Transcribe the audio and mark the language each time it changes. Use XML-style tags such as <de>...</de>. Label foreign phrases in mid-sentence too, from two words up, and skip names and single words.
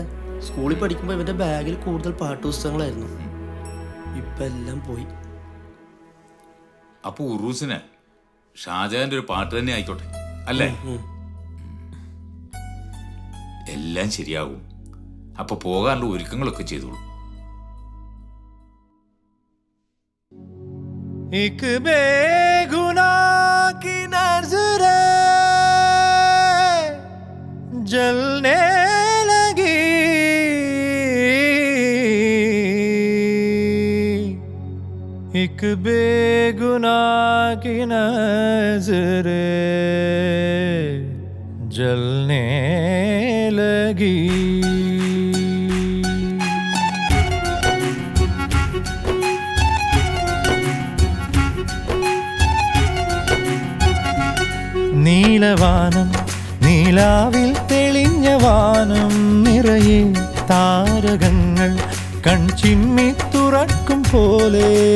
<ml>സ്കൂളിൽ പഠിക്കുമ്പോൾ ഇവന്റെ ബാഗിൽ കൂടുതൽ പാട്ടുപുസ്തകങ്ങളായിരുന്നു. ഇപ്പൊ എല്ലാം പോയി. അപ്പൊ ഉറൂസിന് ഷാജഹാന്റെ ഒരു പാട്ട് തന്നെ ആയിക്കോട്ടെ അല്ലേ? എല്ലാം ശരിയാകും. അപ്പൊ പോകാനുള്ള ഒരുക്കങ്ങളൊക്കെ ചെയ്തോളൂ.</ml> <hi>एक बेगुनाह की नजरें जलने लगी, एक बेगुनाह की नजरें जलने लगी.</hi> <ml>നീലവാനം നീലാവിൽ തെളിഞ്ഞ വാനം നിറയെ താരകങ്ങൾ കൺചിമ്മി തുറക്കും പോലെ.</ml>